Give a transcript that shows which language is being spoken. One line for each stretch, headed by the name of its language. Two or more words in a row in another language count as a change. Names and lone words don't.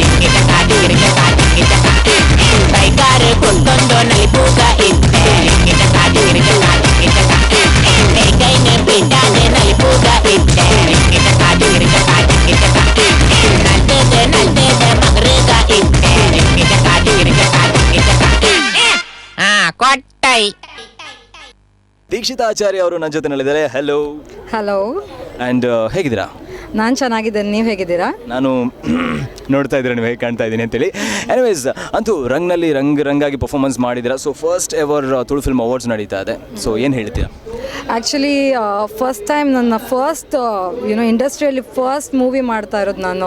Tulu: ಕೈಗಾರ ಕೊಟ್ಟೊಂದು ನಲಿಪೂಗ ಇತ್ತೆ ಕೈನ ಬಿಟ್ಟಾದೆ ನಲಿಪೂಗ ಇತ್ತೆ ನಲ್ತದ ಮಗರುಗ ಇತ್ತೆ ಕೊಟ್ಟೈ
Kannada: ದೀಕ್ಷಿತಾ ಆಚಾರ್ಯ ಅವರು ನನ್ನ ಜೊತೆನಲ್ಲಿದ್ದಾರೆ. ಹಲೋ. ಹಲೋ. ಆ್ಯಂಡ್ ಹೇಗಿದ್ದೀರಾ? ನಾನು ಚೆನ್ನಾಗಿದ್ದೇನೆ, ನೀವು ಹೇಗಿದ್ದೀರಾ? ನಾನು ನೋಡ್ತಾ ಇದ್ದೀರಾ ನೀವು ಹೇಗೆ ಕಾಣ್ತಾ ಇದ್ದೀನಿ ಅಂತೇಳಿ. ಎನಿವೇಸ್, ಅಂತೂ ರಂಗ್ನಲ್ಲಿ ರಂಗಾಗಿ ಪರ್ಫಾರ್ಮೆನ್ಸ್ ಮಾಡಿದ್ದೀರಾ.
English: so first ever Tulu film awards
Kannada: ನಡೀತಾ ಇದೆ. ಸೊ ಏನು ಹೇಳ್ತೀರಾ?
English: actually first time
Kannada: ನನ್ನ ಇಂಡಸ್ಟ್ರಿಯಲ್ಲಿ
English: first movie
Kannada: ಮಾಡ್ತಾ ಇರೋದು ನಾನು.